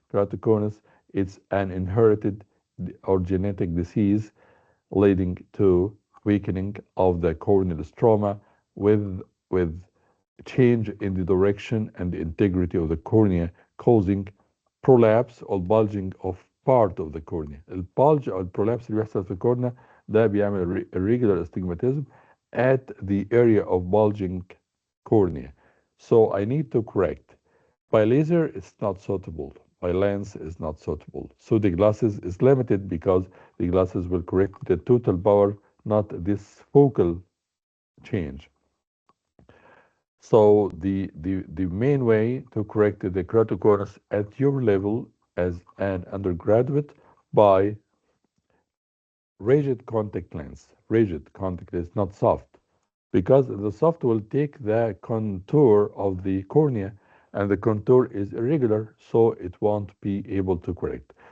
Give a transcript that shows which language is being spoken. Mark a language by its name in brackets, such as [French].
[English] Keratoconus, it's an inherited or genetic disease leading to weakening of the corneal stroma with change in the direction and the integrity of the cornea, causing prolapse or bulging of part of the cornea. [Arabic] البالج او البرولابس اللي بيحصل في الكورنيا ده بيعمل [English] irregular astigmatism at the area of bulging cornea. So I need to correct. By laser, it's not suitable. By lens, it's not suitable. So the glasses is limited because the glasses will correct the total power, not this focal change. So the main way to correct the keratoconus at your level as an undergraduate by rigid contact lens, not soft, because the soft will take the contour of the cornea and the contour is irregular, so it won't be able to correct.